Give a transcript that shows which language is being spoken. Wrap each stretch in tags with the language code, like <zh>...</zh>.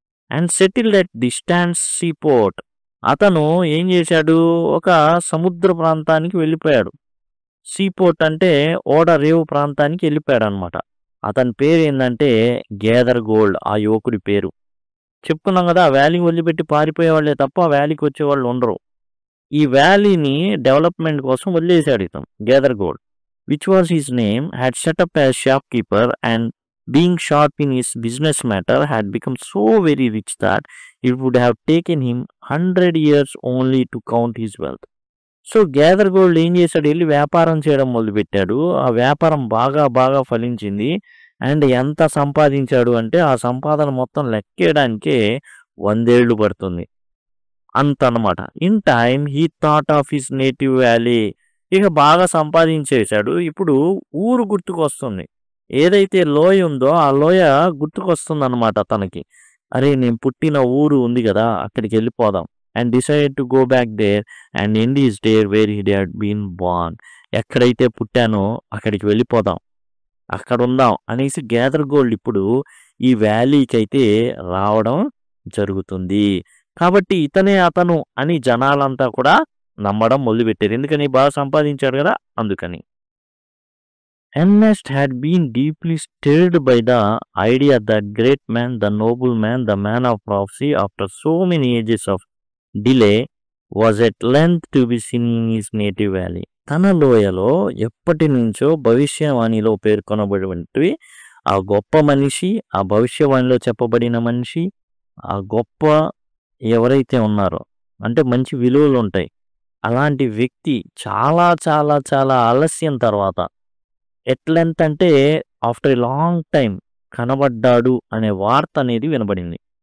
<en>and settled at distance seaport,</en> <te>అతను ఏం చేశాడు ఒక సముద్ర ప్రాంతానికి వెళ్ళిపోయాడు. సీపోర్ట్ అంటే ఓడ రేవు ప్రాంతానికి వెళ్ళిపోయాడు అనమాట. అతని పేరు ఏంటంటే గేదర్ గోల్డ్, ఆ యువకుడి పేరు. చెప్పుకున్నాం కదా ఆ వ్యాలీని వదిలిపెట్టి పారిపోయే వాళ్ళే తప్ప ఆ వ్యాలీకి వచ్చేవాళ్ళు ఉండరు. ఈ వ్యాలీని డెవలప్మెంట్ కోసం వదిలేశాడు ఇతను</te> <en>Gather gold, which was his name, had set up as shopkeeper and being sharp in his business matter had become so very rich that it would have taken him 100 years only to count his wealth.</en> <te>So gather gold ఏం చేశాడు వెళ్ళి వ్యాపారం చేయడం మొదలుపెట్టాడు. ఆ వ్యాపారం బాగా బాగా ఫలించింది. అండ్ ఎంత సంపాదించాడు అంటే ఆ సంపాదన మొత్తం లెక్కేయడానికే 100 ఏళ్ళు పడుతుంది అంత అనమాట.</te> <en>in time he thought of his native valley,</en> <te>ఇక బాగా సంపాదించేశాడు. ఇప్పుడు ఊరు గుర్తుకొస్తుంది. ఏదైతే లోయ ఉందో ఆ లోయ గుర్తుకొస్తుంది అనమాట తనకి. అరే నేను పుట్టిన ఊరు ఉంది కదా అక్కడికి వెళ్ళిపోదాం.</te> <en>and decide to go back there and end is there where he had been born,</en> <te>ఎక్కడైతే పుట్టానో అక్కడికి వెళ్ళిపోదాం అక్కడ ఉందాం అనేసి గ్యాదర్ గోల్డ్ ఇప్పుడు ఈ వ్యాలీకి అయితే రావడం జరుగుతుంది. కాబట్టి ఇతనే అతను అని జనాలంతా కూడా నమ్మడం మొదలుపెట్టారు. ఎందుకని బాగా సంపాదించాడు కదా అందుకని.</te> <en>Ernest had been deeply stirred by the idea that great man, the noble man, the man of prophecy, after so many ages of delay, was at length to be seen in his native valley.</en> <te>తన లోయలో ఎప్పటి నుంచో భవిష్యవాణిలో పేర్కొనబడినవి ఆ గొప్ప మనిషి, ఆ భవిష్యవాణిలో చెప్పబడిన మనిషి, ఆ గొప్ప ఎవరైతే ఉన్నారో అంటే మంచి విలువలు ఉంటాయి అలాంటి వ్యక్తి చాలా చాలా చాలా ఆలస్యం తర్వాత ఎట్ లెంత్ అంటే</te> <en>after a long time</en> <te>కనబడ్డాడు అనే వార్త అనేది వినబడింది.</te>